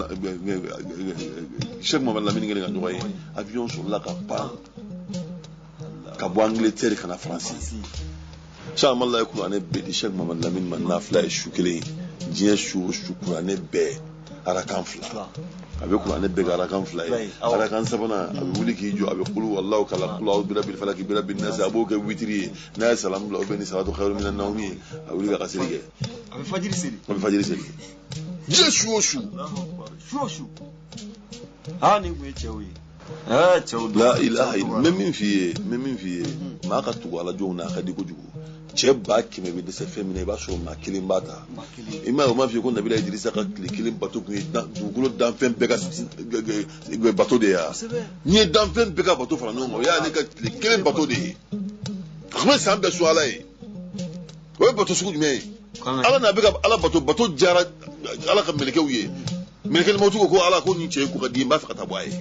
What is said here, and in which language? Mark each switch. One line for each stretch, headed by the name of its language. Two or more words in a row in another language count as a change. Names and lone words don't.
Bambara: Lamine kelen ka ɲɔgɔn ye avion sɔrɔla ka pan ka bɔ Angleterre ka na Faransi Cheikh Ahmad la ye kuranɛ bɛɛ di Cheikh Muhammad Lamine ma nafila ye su kelen diɲɛ su o su kuranɛ bɛɛ arakan 2 a bɛ kuranɛ bɛɛ ka arakan 2 ye arakan 3nan a bɛ wuli k'i jɔ a bɛ
Arabic: قل والله قال قل أعوذ برب الفلق برب الناس
Bambara: a b'o kɛ witiri ye n'a ye salamu bila o bɛ ni
Arabic: الصلاة خير من النوم
Bambara: ye a wuli ka kasiri kɛ a bɛ fajiri seli diɲɛ su o su ni kun ye cɛw ye cɛw
Arabic: لا إله إلا
Bambara: n bɛ min f'i ye maa ka tugu ala jɔnw na a ka di kojugu cɛ 100 bɛ dɛsɛ fɛn min na i b'a sɔrɔ maa 1 b'a ta i m'a ye o m'a f'i ye ko Nabila Idrisa ka tile 1 bato kun ye dugukolo danfɛn bɛɛ ka bato de ye wa n'i ye danfɛn bɛɛ ka bato fara ɲɔgɔn kan o y'ale ka tile 1 bato de ye a tun bɛ san bɛɛ su ala ye o ye bato sugu jumɛn ye ala n'a bɛ ka ala bato diyara ala ka mɛlɛkɛw ye mɛlɛkɛlɛmɔtu ko ala ko nin cɛ ye ko ka di n b'a fɛ ka taa bɔ a ye